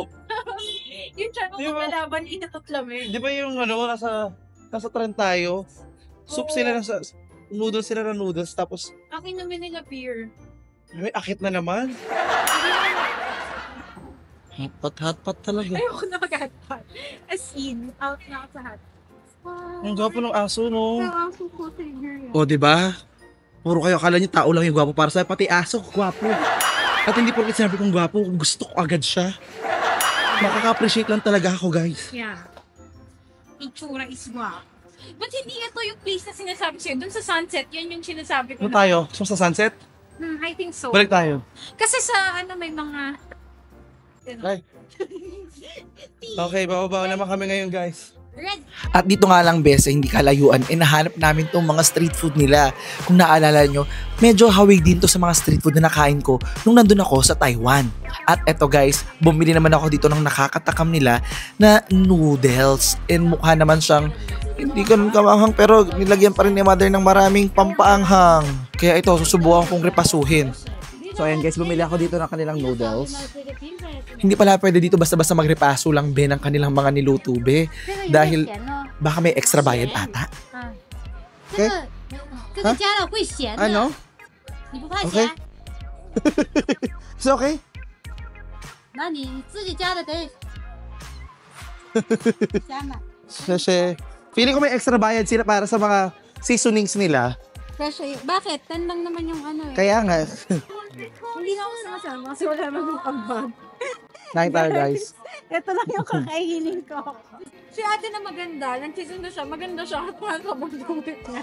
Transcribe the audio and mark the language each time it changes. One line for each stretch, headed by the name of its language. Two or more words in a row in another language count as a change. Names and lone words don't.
Filipino: Yung tiyan mo kumalaban, inatot lamig. Di ba yung nasa trend tayo? Soup sila noodles sila ng noodles. Tapos, Akin namin nila beer. may akit na naman. Hotpot talaga. Ayoko na mag-hotpot.
English: As in,
Filipino: out na ako sa hotpot. Ang gwapo ng aso, no? Ang aso ko, trigger yan. O, diba? Puro kayo, akala niyo tao lang yung gwapo para sa pati aso, gwapo. At hindi po kasi sinabi kong gwapo, gusto ko agad siya. Makaka-appreciate lang talaga ako, guys. Yeah. Itsura is guwapo. But hindi ito yung place na sinasabi sa'yo. Doon sa sunset, yan yung sinasabi ko. Ano tayo? So, sa sunset?
English: I think so.
Filipino: Balik tayo. Kasi sa may mga... Ay. Okay, bababa naman kami ngayon, guys. Red. At dito nga lang bes, hindi kalayuan, nahanap namin tong mga street food nila. Kung naalala nyo, medyo hawig din to sa mga street food na nakain ko nung nandun ako sa Taiwan. At eto guys, bumili naman ako dito ng nakakatakam nila na noodles. And mukha naman siyang, hindi Di ganun kamanghang pero nilagyan pa rin ni mother ng maraming pampaanghang. Kaya ito, susubukan kong repasuhin. So ayan guys, bumili ako dito ng kanilang noodles. Hindi pala pwede dito basta-basta magrepaso lang be ng kanilang mga niluto be. Dahil baka may extra bayad ata. Okay?
Chinese: 这个加了会咸的，
Filipino: Ano?
Chinese: 你不怕
Filipino: Okay.
Chinese: 咸？
English: It's okay?
Chinese: 那你自己加的得加满。
Filipino: Kasi, feeling ko may extra bayad sila para sa mga seasonings nila. Kasi, bakit? 10 lang naman yung ano eh. Kaya nga, Hindi na ako sumasama kasi wala namang pag-bag. nakin tayo guys. Ito lang yung kakainin ko. Si ate na maganda, nagsisinda siya, maganda siya at mahal ka magdumit niya.